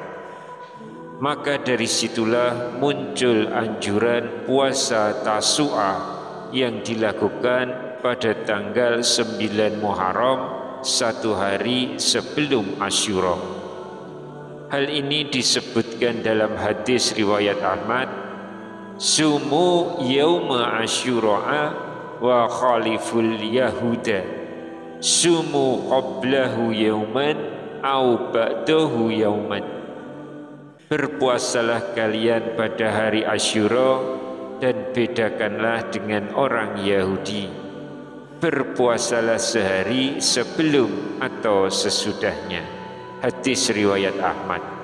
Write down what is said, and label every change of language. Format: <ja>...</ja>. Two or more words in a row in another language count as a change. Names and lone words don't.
<id>Maka dari situlah muncul anjuran puasa Tasu'a yang dilakukan pada tanggal 9 Muharram, 1 hari sebelum Asyura. Hal ini disebutkan dalam hadis riwayat Ahmad,</id> <ar>صوموا يوم عاشوراء و خالفوا اليهود صوموا قبله يوما أو بعده يوما.</ar> <id>Berpuasalah kalian pada hari Asyura dan bedakanlah dengan orang Yahudi. Berpuasalah sehari sebelum atau sesudahnya. Hadis riwayat Ahmad.</id>